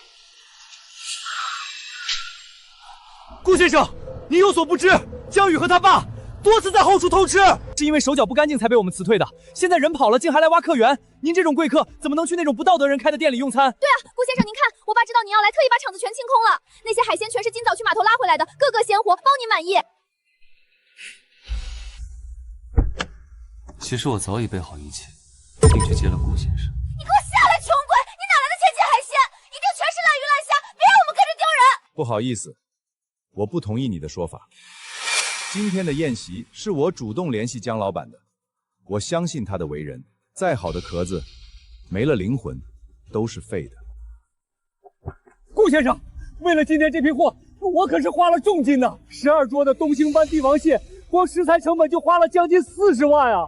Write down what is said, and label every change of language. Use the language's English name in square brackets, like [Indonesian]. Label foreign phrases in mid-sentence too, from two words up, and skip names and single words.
[Chinese] 顧先生，您有所不知，江宇和他爸多次在後廚偷吃，是因為手腳不乾淨才被我們辭退的。現在人跑了，竟還來挖客源。您這種貴客怎麼能去那種不道德人開的店裡用餐？對啊，顧先生，您看，我爸知道您要來，特意把場子全清空了。那些海鮮全是今早去碼頭拉回來的，個個鮮活，包您滿意。其實我早已備好一切，並去接了顧先生。你給我下來，窮鬼！你哪來的千斤海鮮？一定全是爛魚爛蝦，別讓我們跟着丟人。不好意思，我不同意你的說法。今天的宴席是我主动联系姜老板的，我相信他的为人，再好的壳子，没了灵魂，都是废的。顾先生，为了今天这批货，我可是花了重金呢。12桌的东星斑帝王蟹，光食材成本就花了将近40万啊！